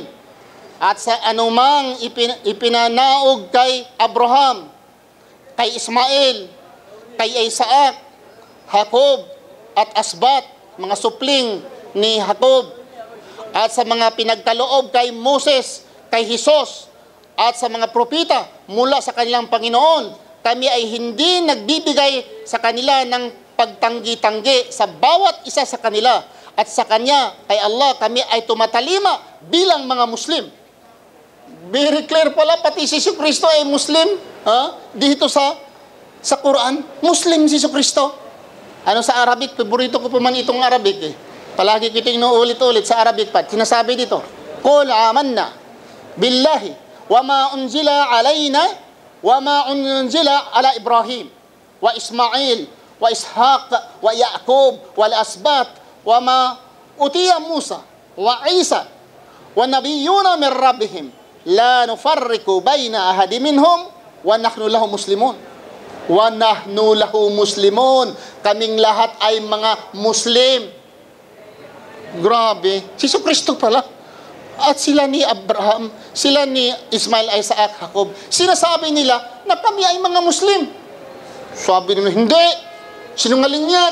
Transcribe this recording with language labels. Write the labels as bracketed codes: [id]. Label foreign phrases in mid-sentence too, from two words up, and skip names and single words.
[tl] at sa anumang ipinanaog kay Abraham, kay Ismael, kay Isaac, Jacob at Asbat, mga supling ni Jacob, at sa mga pinagkaloob kay Moses, kay Jesus, at sa mga propeta mula sa kanilang Panginoon, kami ay hindi nagbibigay sa kanila ng pagtanggi-tanggi sa bawat isa sa kanila. At sa Kanya, kay Allah, kami ay tumatalima bilang mga Muslim. [en] Very clear [tl] pala, pati si Kristo ay Muslim. Dito sa Quran, Muslim si Kristo. Ano sa Arabic? Paborito ko pa man itong Arabic eh. Palagi ko ito inuulit-ulit sa Arabic pa. Sinasabi dito, [ar] قل آمنا بالله وما أنزل علينا وما أنزل على إبراهيم وإسماعيل وإسحاق ويعقوب والأسباط وما أوتي موسى وعيسى ونبيون من ربهم لا نفرق بين أحد منهم ونحن له مسلمون. ونحن له مسلمون. [tl] Kaming lahat ay mga Muslim. Grabe. Si Kristo pala. At sila ni Abraham, sila ni Ismail, Isaac, Jacob, sinasabi nila na kami ay mga Muslim. Sabi nila, hindi. Sinungaling yan.